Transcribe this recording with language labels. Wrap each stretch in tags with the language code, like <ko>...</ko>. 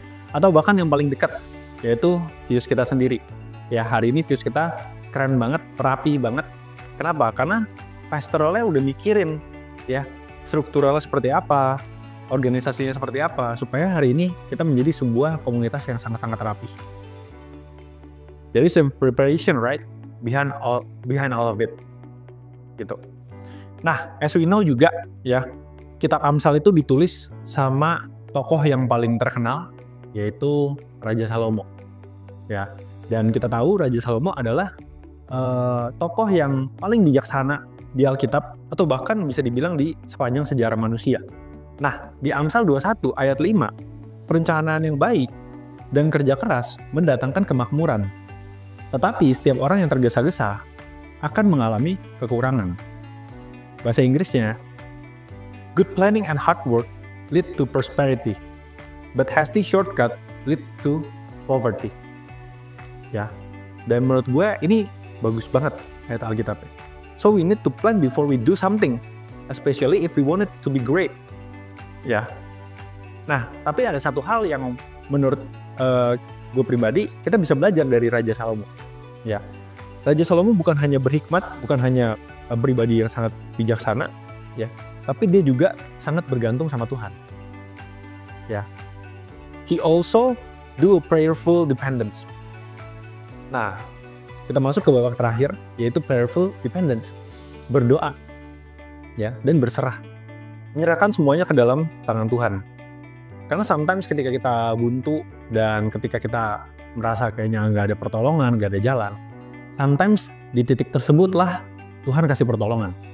<id>Atau bahkan yang paling dekat, yaitu views kita sendiri. Ya, hari ini views kita keren banget, rapi banget. Kenapa? Karena pastoralnya udah mikirin ya strukturalnya seperti apa, organisasinya seperti apa, supaya hari ini kita menjadi sebuah komunitas yang sangat-sangat rapi.</id> <en>There is some preparation, right, behind all of it, gitu.</en> <id>Nah,</id> <en>as we know</en> <id>juga ya, kitab Amsal itu ditulis sama tokoh yang paling terkenal, yaitu Raja Salomo. Ya, dan kita tahu Raja Salomo adalah tokoh yang paling bijaksana di Alkitab, atau bahkan bisa dibilang di sepanjang sejarah manusia. Nah, di Amsal 21 ayat 5, perencanaan yang baik dan kerja keras mendatangkan kemakmuran. Tetapi setiap orang yang tergesa-gesa akan mengalami kekurangan. Bahasa Inggrisnya,</id> <en>good planning and hard work lead to prosperity, but hasty shortcut lead to poverty.</en> <id>Ya, dan menurut gue ini bagus banget ayat Alkitabnya.</id> <en>So we need to plan before we do something, especially if we want it to be great.</en> <id>Ya. Nah, tapi ada satu hal yang menurut gue pribadi kita bisa belajar dari Raja Salomo. Ya, Raja Salomo bukan hanya berhikmat, bukan hanya pribadi yang sangat bijaksana, ya, tapi dia juga sangat bergantung sama Tuhan.</id> <en>Ya, he also do a prayerful dependence.</en> <id>Nah, kita masuk ke babak terakhir, yaitu prayerful dependence, berdoa, ya, dan berserah, menyerahkan semuanya ke dalam tangan Tuhan. Karena sometimes ketika kita buntu dan ketika kita merasa kayaknya nggak ada pertolongan, nggak ada jalan, sometimes di titik tersebutlah Tuhan kasih pertolongan.</id>